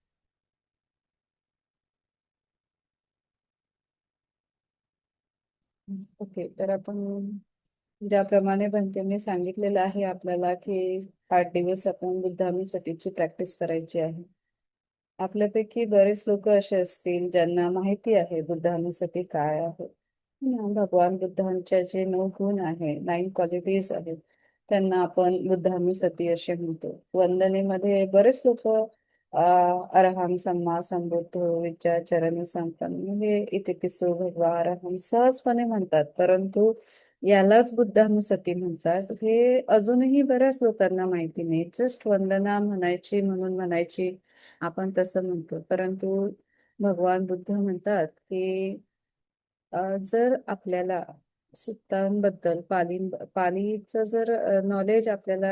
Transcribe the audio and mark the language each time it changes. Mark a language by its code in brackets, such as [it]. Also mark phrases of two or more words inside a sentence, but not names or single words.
[mr] ओके, तर आपण ज्याप्रमाणे भंतेंनी सांगितलेलं आहे आपल्याला की 8 दिवस आपण बुद्धानुसतीची प्रॅक्टिस करायची आहे. आपल्यापैकी बरेच लोक असे असतील ज्यांना माहिती आहे बुद्धानुसती काय आहे. भगवान बुद्धांच्या जे 9 गुण आहे, 9 क्वालिटीज आहेत, त्यांना आपण बुद्धानुसती असे म्हणतो. वंदनेमध्ये बरेच लोक [pi] अरहं सम्मा संबुद्धो विद्या चरण संपन्न [mr] हे [pi] इतिपिसो भगवा अरहं [mr] सहजपणे म्हणतात, परंतु यालाच बुद्धानुसती म्हणतात हे अजूनही बऱ्याच लोकांना माहिती नाही. जस्ट वंदना म्हणायची म्हणून म्हणायची, आपण तसं म्हणतो, परंतु भगवान बुद्ध म्हणतात की जर आपल्याला सुत्तांबद्दल पालीचं जर नॉलेज आपल्याला